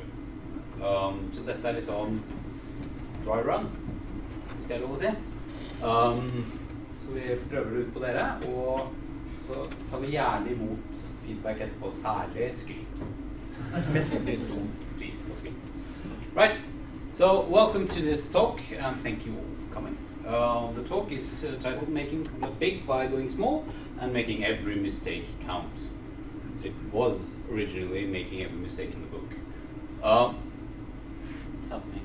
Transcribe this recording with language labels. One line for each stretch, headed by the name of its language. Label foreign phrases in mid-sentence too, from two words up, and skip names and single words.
Norwegian: Så dette er liksom
English: dry run,
Norwegian: hvis det er lov å si. Så vi prøver det ut på dere, og så tar vi gjerne imot feedback etterpå, særlig skryt. Mest litt stor pris på skryt.
English: Right, so welcome to this talk, and thank you all for coming. The talk is titled Making Komplett Big by Going Small and Making Every Mistake Count. It was originally Making Every Mistake in the book. What's happening?